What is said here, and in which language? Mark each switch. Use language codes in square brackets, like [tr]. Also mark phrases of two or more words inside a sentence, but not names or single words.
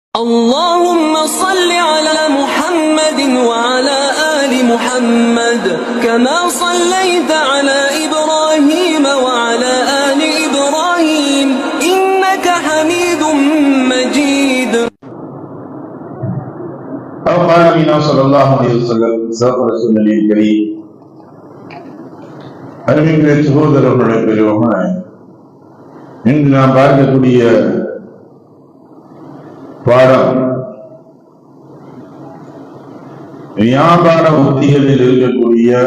[ar] اللهم صل على محمد وعلى آل محمد كما صليت على إبراهيم وعلى آل إبراهيم إنك حميد مجيد. قال النبي صلى الله عليه وسلم صدق رسول الله الكريم. [ta] அருமைக்குரிய சகோதரர்களுடைய பெரியவங்க, இன்று நாம் பார்க்கக்கூடிய பாடம் வியாபார உத்திகளில் இருக்கக்கூடிய